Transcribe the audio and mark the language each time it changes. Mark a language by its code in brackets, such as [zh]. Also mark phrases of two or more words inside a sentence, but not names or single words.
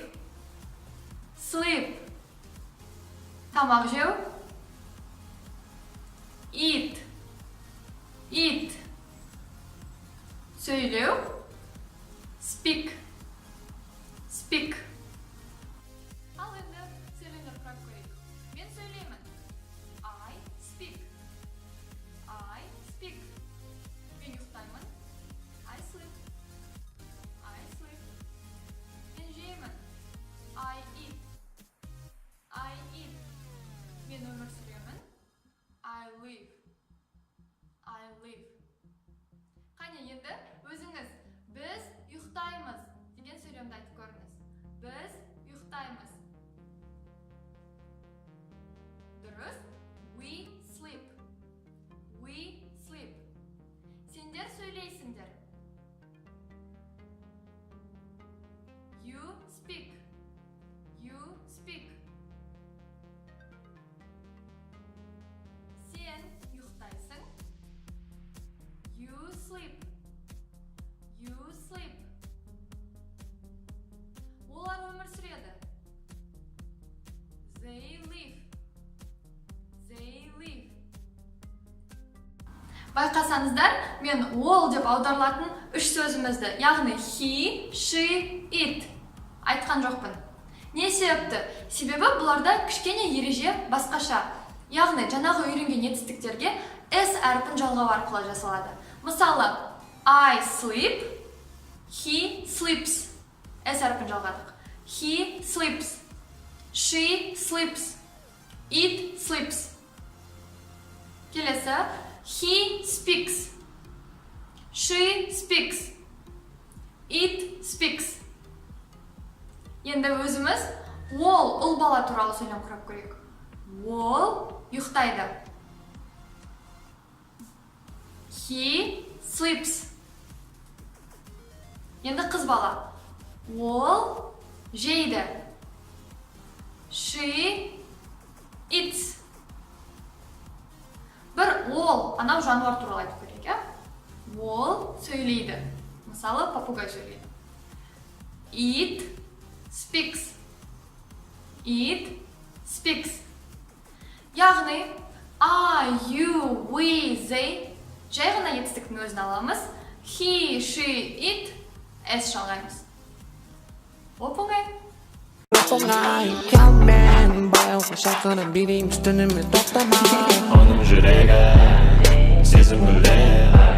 [kk] Sleep. Тамақ жеу. [en] Eat. Eat. [kk] Сөйлеу. Speak. [en] Speak. [kk] Ал енді сөйлемдер құрап көрейік. Мен сөйлеймін. [en] I speak. I speak. [kk] Мен ұйықтаймын. [en] I sleep. I sleep. [kk] Мен жеймін. [en] I eat. I eat. [kk] Мен өмір сүремін. [en] I live. I live. [kk] Қане енді өзіңіз біз ұйықтаймыз деген сөйлемді айтып көріңіз. Біз ұйықтаймыз. Дұрыс. [en] We sleep. We sleep. [kk] Сендер сөйлейсіңдер. [en] You speak. You speak. [kk] Сен ұйықтайсың. [en] You sleep. You sleep. [kk] Олар өмір сүреді. [en] They live. They live. [kk] Байқасаңыздар, мен ол деп аударылатын 3 сөзімізді, яғни [en] he, she, it [kk] айтқан жоқпын. Не себепті? Себебі бұларда кішкене ереже басқаша. Яғни жаңағы үйренген етістіктерге s әрпін жалғау арқылы жасалады. Мысалы, [en] I sleep, he sleeps. [kk] S әрпін жалғадық. [en] He sleeps. She sleeps. It sleeps. Келесі, he speaks. She speaks. It speaks. [kk] Енді өзіміз ол ұл бала туралы сөйлем құрап көрейік. Ол ұйықтайды. [en] He sleeps. [kk] Енді қыз бала. Ол жейді. [en] She eats. [kk] Бір ол, анау жануар туралы айтып көрейік. Ол сөйлейді. Мысалы, папугай сөйлейді. [en] It speaks. It speaks. [kk] Яғни, [en] I, you, we, they [kk] жай ғана етістіктің өзін аламыз. [en] He, she, it [kk] S жалғаймыз. Оп-оңай. Оның жүрегі сезім гүлдер